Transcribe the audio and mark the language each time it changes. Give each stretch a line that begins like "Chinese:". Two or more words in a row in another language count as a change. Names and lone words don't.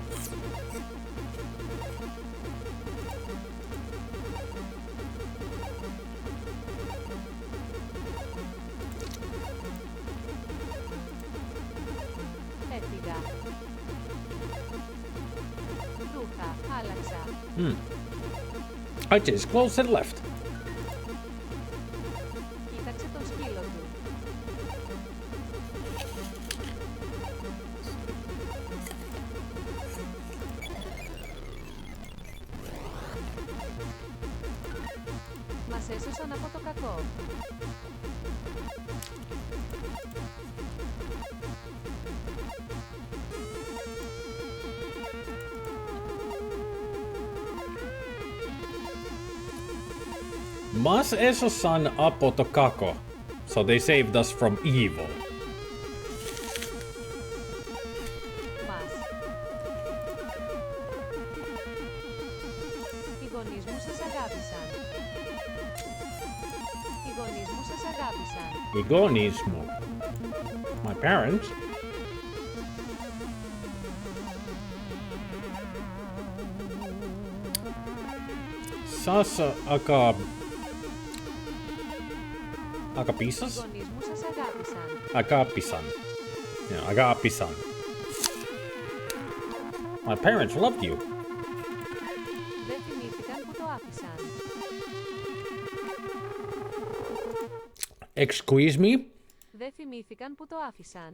Greek: Έφυγα. Ρούχα, άλλαξα.
English: I just closed and left.
Greek: Κοίταξε τον σκύλο του. Μας έσωσαν από το κακό. Μας έσωσαν από το κακό.
English: So they saved us from evil.
Greek: Μας. Οι γονείς μου σας αγάπησαν. Οι γονείς μου σας αγάπησαν. Οι γονείς μου.
English: My parents.
Greek: Σας αγαπήσας? Οι γονείς μου σας αγάπησαν. Αγάπησαν. Yeah, αγάπησαν.
English: My parents loved you.
Greek: Δεν θυμήθηκαν που το άφησαν.
English: Excuse me?
Greek: Δεν θυμήθηκαν που το άφησαν.